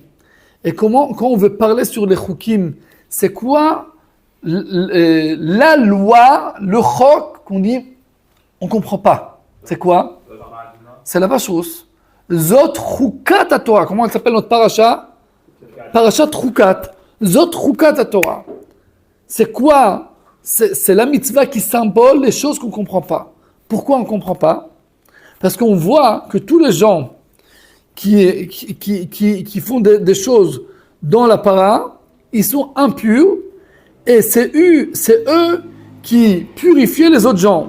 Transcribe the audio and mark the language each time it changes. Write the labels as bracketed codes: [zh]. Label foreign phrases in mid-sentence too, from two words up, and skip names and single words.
[fr] Et quand on veut parler sur les chukim, c'est quoi la loi, le chok qu'on dit on ne comprend pas? C'est quoi? C'est la vache rousse. [he] זאת חקת התורה. [fr] Comment elle s'appelle notre paracha? [he] פרשת חקת. זאת חקת התורה. [fr] C'est quoi? C'est la mitzvah qui symbole les choses qu'on ne comprend pas. Pourquoi on ne comprend pas? Parce qu'on voit que tous les gens qui font des choses dans la para, ils sont impurs Et c'est eux qui purifiaient les autres gens.